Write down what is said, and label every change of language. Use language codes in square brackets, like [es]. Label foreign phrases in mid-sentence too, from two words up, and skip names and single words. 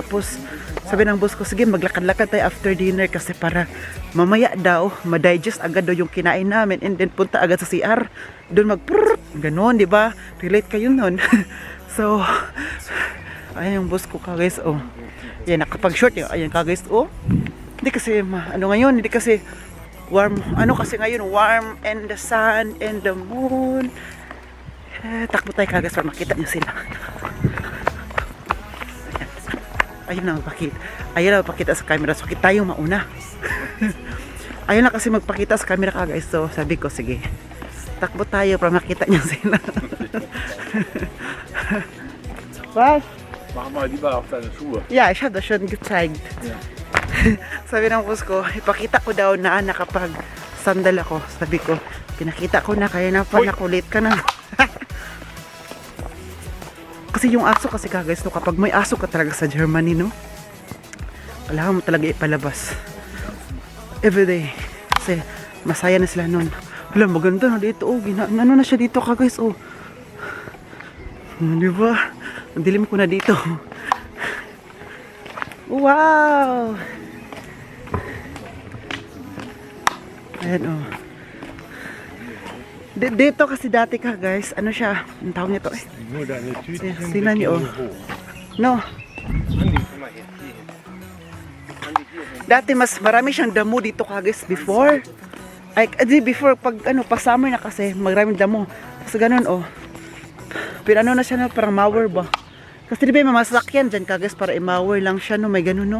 [tl] Tapos, sabi ng boss ko, sige maglakad-lakad tayo [en] after dinner [tl] kasi para mamaya daw, ma-digest agad daw yung kinain namin and then punta agad sa CR. Doon ganon, di ba? Relate kayo nun. So, ayan yung boss ko ka guys, oh. Yan, nakapag-short yun. Ayan ka guys, oh. Hindi kasi, ano ngayon, hindi kasi warm, ano kasi ngayon, [en] warm and the sun and the moon. [tl] Takbo tayo ka guys para makita nyo sila. Ayun na magpakita sa camera. So tayo mauna. Ayun na kasi magpakita sa camera ka guys. So sabi ko sige, takbo tayo para makita niyo sila. [de] Was? Mach mal lieber auf deine Schuhe. Ja, ich habe das schon gezeigt. Ja. [tl] Sabi ng boss ko, ipakita ko daw na nakapag sandal ako. Sabi ko, pinakita ko na kaya na pa nakulit ka na. Kasi yung aso kasi guys, no, kapag may aso ka talaga sa Germany, no, kailangan mo talaga ipalabas everyday kasi masaya na sila nun. Wala, maganda na dito, oh, ano na siya dito ka guys, oh, di ba, ang dilim ko na dito. Wow, ayan, oh. Dito kasi dati ka guys, ano siya, ang tawag nito eh. [de] Nur deine Tütchen [tl] Tingnan nyo, oh. No. Dati mas marami siyang damo dito ka guys before. Ay, before pag ano, pag summer na kasi maraming damo. Kasi ganun, oh. Pero ano na siya, no, parang mower ba? Kasi di ba may masakyan dyan ka guys para i-mower lang siya, no, may ganun, no.